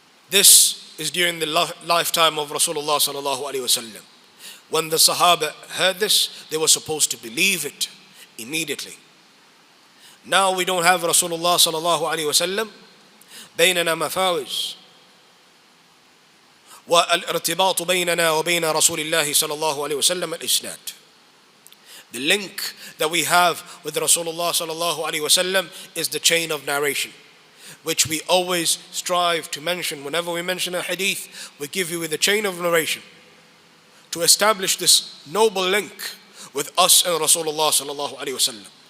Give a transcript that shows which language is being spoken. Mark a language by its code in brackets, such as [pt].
[en] This is during the lifetime of Rasulullah sallallahu alaihi wasallam. When the Sahaba heard this, they were supposed to believe it immediately. Now we don't have Rasulullah sallallahu alaihi wasallam. [ar] بيننا مفاوز والارتباط بيننا وبين رسول الله صلى الله عليه وسلم الإسناد. [en] The link that we have with Rasulullah sallallahu alaihi wasallam is the chain of narration, which we always strive to mention. Whenever we mention a hadith, we give you with the chain of narration to establish this noble link with us and Rasulullah sallallahu alaihi wasallam.